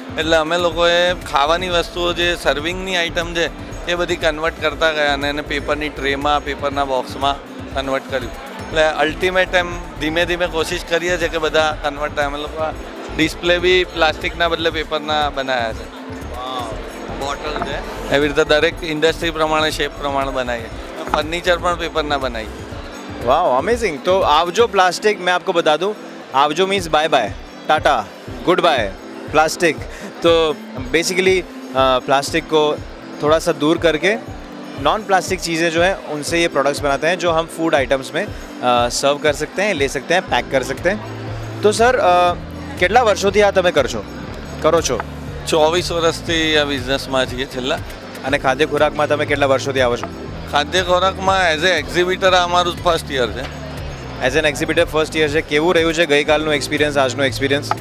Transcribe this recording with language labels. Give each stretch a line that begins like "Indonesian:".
Gujarati: એટલે અમે લોકોએ ખાવાની વસ્તુઓ જે સર્વિંગની આઇટમ છે એ બધી કન્વર્ટ કરતા ગયા અને એને પેપરની ટ્રેમાં, પેપરના બોક્સમાં કન્વર્ટ કર્યું. એટલે અલ્ટિમેટ એમ ધીમે ધીમે કોશિશ કરીએ છીએ કે બધા કન્વર્ટ થાય. અમે લોકો ડિસ્પ્લે બી પ્લાસ્ટિકના બદલે પેપરના બનાવ્યા છે. બોટલ છે એવી રીતે દરેક ઇન્ડસ્ટ્રી પ્રમાણે, શેપ પ્રમાણે બનાવીએ. ફર્નિચર પણ પેપરના બનાવીએ.
Hindi: वाह अमेजिंग। तो आवजो प्लास्टिक, मैं आपको बता दूं, आवजो means by bye, Tata, good bye plastic. तो बेसिकली प्लास्टिक को थोड़ा सा दूर करके नॉन प्लास्टिक चीज़ें जो हैं उनसे ये प्रोडक्ट्स बनाते हैं जो हम फूड आइटम्स में सर्व कर सकते हैं, ले सकते हैं, पैक कर सकते हैं। तो सर
Gujarati: કેટલા વર્ષોથી આ તમે કરો છો? 24 વર્ષથી આ બિઝનેસમાં છીએ છેલ્લા. અને ખાદ્ય ખોરાકમાં તમે કેટલા વર્ષોથી આવો છો? ખાદ્ય ખોરાકમાં એઝ એ એક્ઝિબિટર આ અમારું ફર્સ્ટ યર છે. As an exhibitor first year છે। કેવું રહ્યું છે ગઈકાલનું એક્સપિરિયન્સ, આજનો એક્સપિરિયન્સ?